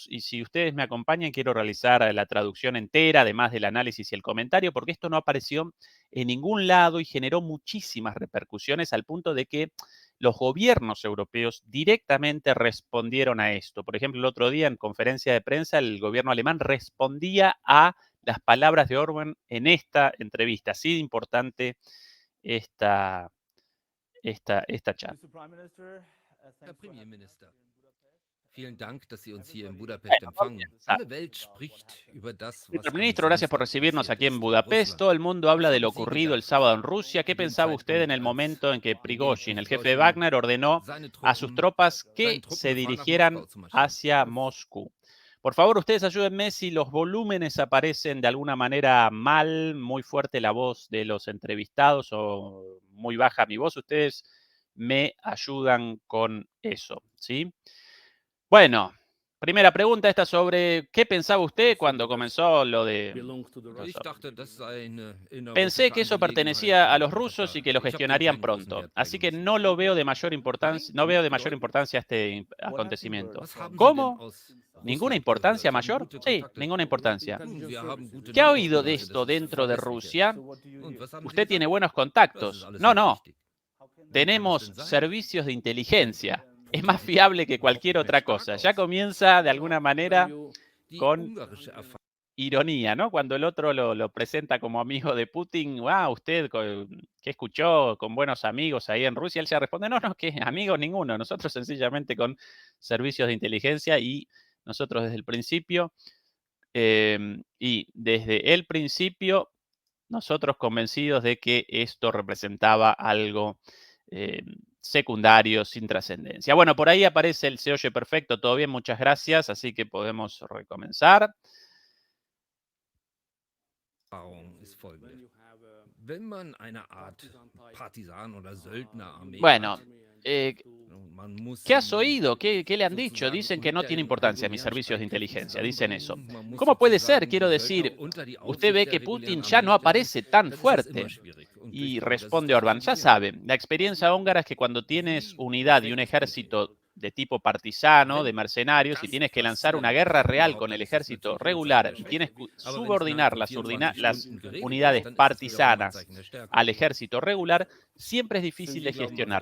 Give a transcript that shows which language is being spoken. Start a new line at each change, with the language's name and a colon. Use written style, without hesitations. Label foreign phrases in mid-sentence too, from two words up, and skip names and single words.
Spanish: Y si ustedes me acompañan, quiero realizar la traducción entera, además del análisis y el comentario, porque esto no apareció en ningún lado y generó muchísimas repercusiones al punto de que los gobiernos europeos directamente respondieron a esto. Por ejemplo, el otro día en conferencia de prensa, el gobierno alemán respondía a las palabras de Orbán en esta entrevista. Así de importante esta charla.
German: Herr Premierminister, vielen Dank, dass Sie uns hier in Budapest
Spanish: Bueno,
German: empfangen. Alle Welt spricht über das, was
Spanish: señor
German: am
Spanish: ministro, gracias por
German: Samstag
Spanish: recibirnos
German: passiert
Spanish: aquí en
German: ist in
Spanish: Budapest.
German: Russland.
Spanish: Todo el mundo habla
German: Was
Spanish: de lo
German: haben Sie
Spanish: ocurrido el
German: gedacht,
Spanish: sábado en Rusia. ¿Qué
German: zu dem
Spanish: pensaba usted en
German: Zeitpunkt,
Spanish: el
German: als
Spanish: momento en que
German: Wladimir
Spanish: Prigozhin, el jefe de
German: Prigozhin
Spanish: Wagner, ordenó
German: seine
Spanish: a sus
German: Truppen,
Spanish: tropas
German: seinen
Spanish: que
German: Truppen
Spanish: se
German: befahl, nach Moskau
Spanish: dirigieran
German: zu marschieren?
Spanish: hacia Moscú? Por favor, ustedes ayúdenme si los volúmenes aparecen de alguna manera mal, muy fuerte la voz de los entrevistados o muy baja mi voz. Ustedes me ayudan con eso, ¿sí? Bueno, primera pregunta esta sobre qué pensaba usted cuando comenzó lo de
German: Ich dachte, das sei eine
Spanish: Pensé
German: innerrussische
Spanish: que eso
German: Angelegenheit
Spanish: pertenecía a
German: von
Spanish: los
German: ein paar
Spanish: rusos y
German: Tagen.
Spanish: que lo
German: Ich habe dem
Spanish: gestionarían
German: keinen großen
Spanish: pronto,
German: Wert
Spanish: así que
German: beigemessen.
Spanish: no lo veo de mayor importancia,
German: Nein,
Spanish: no
German: für
Spanish: veo
German: mich
Spanish: de mayor
German: bedeutet
Spanish: importancia este acontecimiento.
German: Was haben Sie denn
Spanish: ¿Cómo?
German: aus
Spanish: ¿Ninguna
German: Russland gehört?
Spanish: importancia
German: Sie haben
Spanish: mayor?
German: gute
Spanish: Sí,
German: Kontakte.
Spanish: ninguna importancia.
German: Wir haben gute
Spanish: ¿Qué ha oído de
German: Nachrichtendienste, das
Spanish: esto
German: ist
Spanish: dentro de
German: verlässliche.
Spanish: Rusia?
German: Und was haben Sie
Spanish: Usted tiene
German: gesagt?
Spanish: buenos
German: Das ist
Spanish: contactos.
German: alles
Spanish: No,
German: nicht
Spanish: no,
German: wichtig. Wie kann es
Spanish: tenemos
German: denn sein?
Spanish: servicios de inteligencia. Es
German: Die
Spanish: más
German: sieht
Spanish: fiable que cualquier
German: fällt
Spanish: otra
German: stark
Spanish: cosa. Ya
German: aus.
Spanish: comienza de alguna manera
German: Die
Spanish: con
German: ungarische Erfahrung
Spanish: ironía, ¿no? Cuando el otro lo presenta como amigo de Putin, usted, ¿qué escuchó con buenos amigos ahí en Rusia? Él se responde, no, que amigos ninguno, nosotros sencillamente con servicios de inteligencia y nosotros desde el principio, y desde el principio, nosotros convencidos de que esto representaba algo secundario, sin trascendencia. Bueno, por ahí aparece el se oye perfecto, todo bien, muchas gracias, así que podemos recomenzar.
German: Ist folgende. Wenn man eine Art Partisan- oder Söldnerarmee
Spanish: Bueno,
German: hat, man muss
Spanish: ¿qué has
German: sie
Spanish: oído? ¿Qué le han dicho?
German: sozusagen
Spanish: Dicen que no
German: unter
Spanish: tiene
German: den
Spanish: importancia mis
German: regulären
Spanish: servicios de
German: Streitkräften
Spanish: inteligencia, dicen eso.
German: zusammenbringen. Man muss
Spanish: ¿Cómo puede ser?
German: sozusagen die
Spanish: Quiero
German: Söldner
Spanish: decir,
German: unter die
Spanish: usted
German: Aufsicht
Spanish: ve
German: der
Spanish: que
German: regulären
Spanish: Putin ya
German: Armee
Spanish: no
German: stellen.
Spanish: aparece tan
German: Das ist immer
Spanish: fuerte.
German: schwierig. Und
Spanish: Y
German: ich glaube, das ist
Spanish: responde
German: das, was
Spanish: Orbán,
German: Sie
Spanish: ya
German: sehen.
Spanish: sabe, la experiencia húngara es que cuando tienes unidad y un ejército de tipo partisano, de mercenarios, y tienes que lanzar una guerra real con el ejército regular y tienes que subordinar las unidades partisanas al ejército regular, siempre es difícil de gestionar.